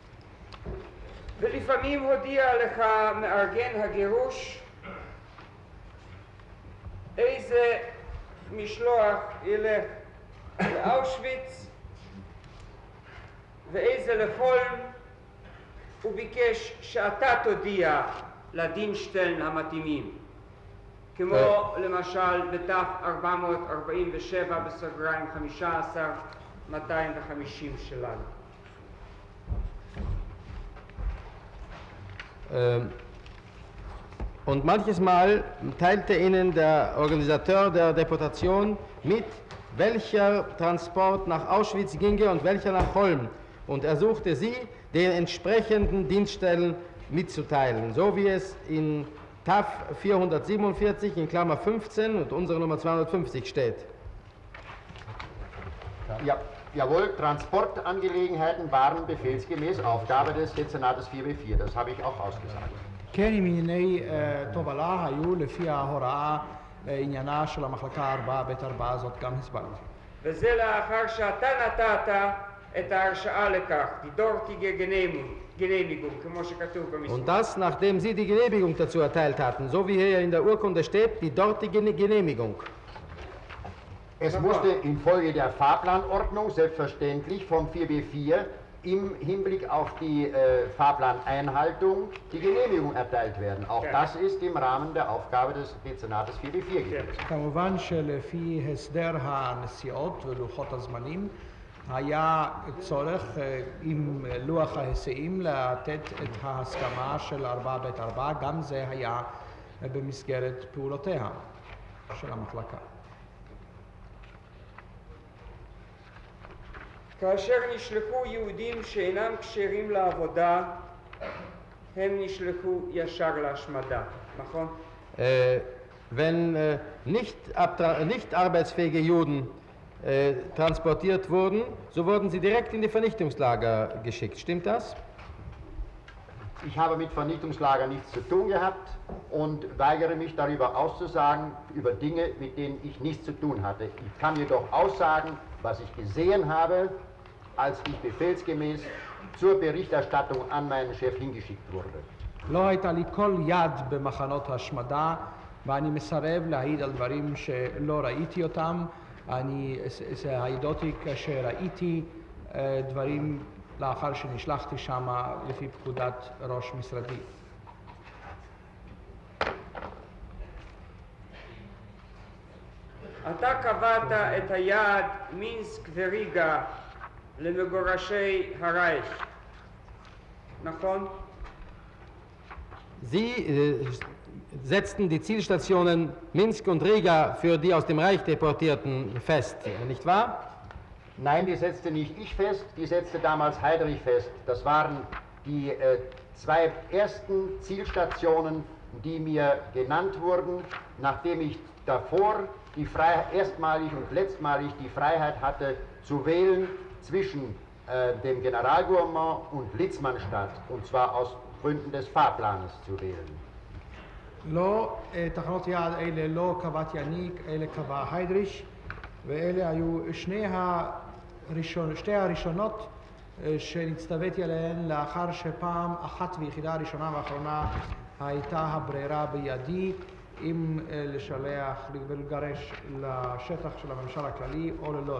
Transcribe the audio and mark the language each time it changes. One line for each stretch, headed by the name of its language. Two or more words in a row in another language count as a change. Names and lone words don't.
Hebrew: ולפעמים הודיע לך מארגן הגירוש משלוח ילך לאושוויץ ואיזה לחולם, הוא ביקש שאתה תודיע לדינשטלן המתאימים, כמו למשל בתף 447 בסוגריים 15 250 שלנו.
German: Und manches Mal teilte ihnen der Organisateur der Deportation mit, welcher Transport nach Auschwitz ginge und welcher nach Holm. Und er suchte sie, den entsprechenden Dienststellen mitzuteilen, so wie es in TAF 447 in Klammer 15 und unsere Nummer 250 steht. Ja, jawohl, Transportangelegenheiten waren befehlsgemäß Aufgabe des Dezernates 4B4, das habe ich auch ausgesagt.
Hebrew: כן, ענייני תובלה היו לפי ההוראה עניינה של המחלקה 4ב4, זאת גם הסברתי. וזה לאחר שאתה נתת את ההרשאה לכך,
German: die dortige Genehmigung,
Hebrew: כמו שכתוב במסמך.
German: Und das, nachdem sie die Genehmigung dazu erteilt hatten, so wie hier in der Urkunde steht, die dortige Genehmigung. Es musste infolge der Fahrplanordnung selbstverständlich vom 4B4 im Hinblick auf die Fahrplaneinhaltung die Genehmigung erteilt werden. Auch das ist im Rahmen der Aufgabe des Dezernates 4B4 gewesen.
Hebrew: כמובן שלפי הסדר הנסיעות ולוחות הזמנים היה צורך עם לוח ההיסעים לתת את ההסכמה של 4ב4, גם זה היה במסגרת פעולותיה של המחלקה. כאשר נשלחו יהודים שאינם כשרים לעבודה, הם נשלחו ישר להשמדה, נכון?
German: Wenn nicht arbeitsfähige Juden transportiert wurden, so wurden sie direkt in die Vernichtungslager geschickt. Stimmt das? Ich habe mit Vernichtungslager nichts zu tun gehabt und weigere mich darüber auszusagen, über Dinge, mit denen ich nichts zu tun hatte. Ich kann jedoch aussagen, was ich gesehen habe, als ich befehlsgemäß zur Berichterstattung an meinen Chef hingeschickt wurde.
Hebrew: לא הייתה לי כל יד במחנות השמדה, ואני מסרב להעיד על דברים שלא ראיתי אותם. אני העידותי כאשר ראיתי דברים לאחר שנשלחתי שם לפי פקודת ראש משרדי. אתה קבעת את היעד מינסק וריגה למגורשי הרייך, נכון?
German: Sie setzten die Zielstationen Minsk und Riga für die aus dem Reich Deportierten fest, nicht wahr? Nein, die setzte nicht ich fest, die setzte damals Heydrich fest. Das waren die zwei ersten Zielstationen, die mir genannt wurden, nachdem ich davor erstmalig und letztmalig die Freiheit hatte, zu wählen zwischen dem Generalgouvernement und Litzmannstadt, und zwar aus Gründen des Fahrplanes zu wählen.
Hebrew: לא, תחנות יעד אלה לא קבעתי אני, אלה קבע היידריש, ואלה היו שתי הראשונות שנצטוויתי עליהן לאחר שפעם אחת ויחידה הראשונה והאחרונה הייתה הברירה בידי אם לשלח ולגרש לשטח של הממשל הכללי או ללודג'.